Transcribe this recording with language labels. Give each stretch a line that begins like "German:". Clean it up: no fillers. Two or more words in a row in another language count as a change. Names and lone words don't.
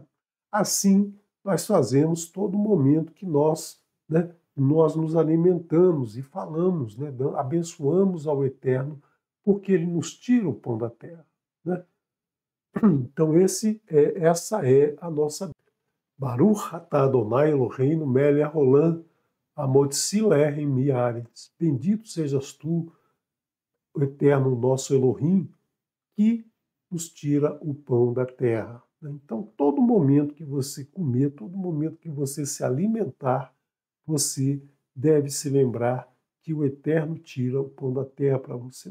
Portuguese: Assim, nós fazemos todo momento que nós, né, nós nos alimentamos e falamos, né, abençoamos ao Eterno, porque Ele nos tira o pão da terra, né? Então essa é a nossa
Hebrew: ברוך אתה אדוני אלוהינו מלך העולם המוציא לחם מן הארץ.
Portuguese: Bendito sejas tu, o Eterno nosso Elohim, que nos tira o pão da terra. Então, todo momento que você comer, todo momento que você se alimentar, você deve se lembrar que o Eterno tira o pão da terra para você.